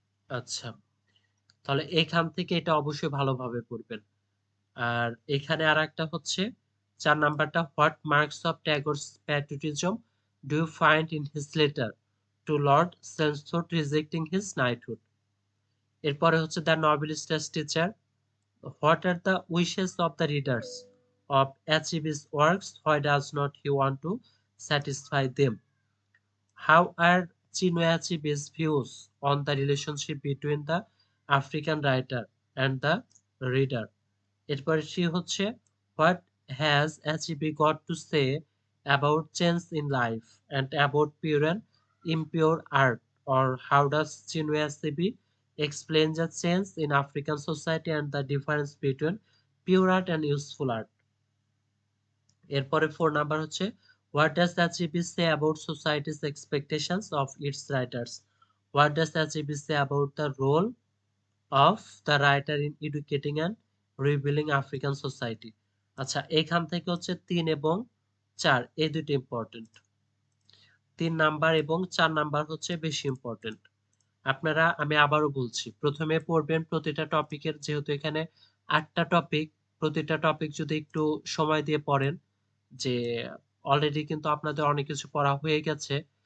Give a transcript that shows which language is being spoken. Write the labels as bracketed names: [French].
[Bangla] আচ্ছা, তাহলে এখান থেকে এটা অবশ্যই ভালোভাবে পড়বেন। আর এখানে আরেকটা হচ্ছে 4 নাম্বারটা, [English] What marks of Tagore's patriotism do you find in his letter to lord Chelmsford rejecting his knighthood. [Bangla] এরপরে হচ্ছে [English] The novelist as teacher, what are the wishes of the readers of Achib's works? Why does not he want to satisfy them? How are Chinua Achebe's views on the relationship between the African writer and the reader? [Bangla] এরপরে সে হচ্ছে [English] what has Achebe got to say about change in life and about pure and impure art, or how does Chinua Achebe explain the change in African society and the difference between pure art and useful art? [Bangla] এরপরে 4 number হচ্ছে [English] what does Achebe say about society's expectations of its writers? What does Achebe say about the role of the writer in educating and rebuilding African society? [Bangla] আচ্ছা, এখান থেকে হচ্ছে 3 এবং 4 এই দুটো important. 3 number এবং 4 নাম্বার হচ্ছে বেশি ইম্পর্টেন্ট। আপনারা, আমি আবারও বলছি, প্রথমে পড়বেন প্রতিটা টপিকের, যেহেতু এখানে 8টা টপিক, প্রতিটা টপিক যদি একটু সময় দিয়ে পড়েন, যে অলরেডি কিন্তু আপনাদের অনেক কিছু পড়া হয়ে গেছে।